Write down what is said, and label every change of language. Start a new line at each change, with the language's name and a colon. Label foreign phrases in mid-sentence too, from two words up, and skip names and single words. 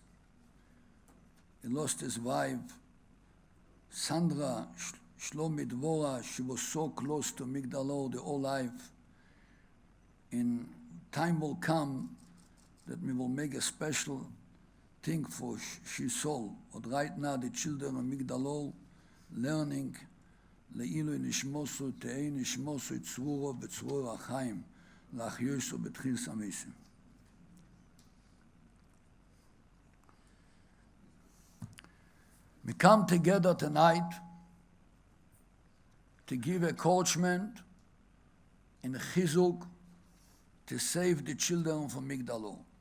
English: He lost his wife, Sandra Shlomi Dvora. She was so close to Migdal Ohr the whole life. In time will come that we will make a special thing for she soul. But right now the children of Migdal Ohr learning
Hebrew: לעילוי נשמתו תהא נשמתו צרורה בצרור החיים לאחיותיו בתחיית המתים.
English: We come together tonight to give encouragement and chizuk to save the children from Migdal Ohr.